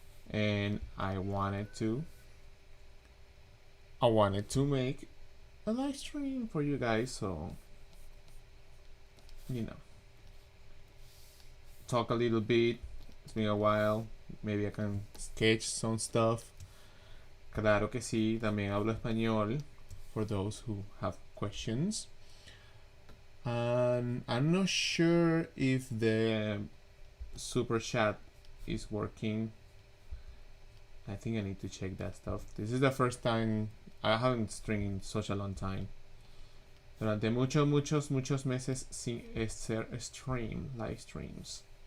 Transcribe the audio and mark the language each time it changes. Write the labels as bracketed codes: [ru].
[en] And I wanted to make a live stream for you guys, so you know, talk a little bit. It's been a while. Maybe I can sketch some stuff. [es] Claro que sí, también hablo español [en] for those who have questions. And I'm not sure if the super chat is working. I think I need to check that stuff. This is the first time I haven't streamed such a long time. [es] Durante muchos meses sin hacer live streams.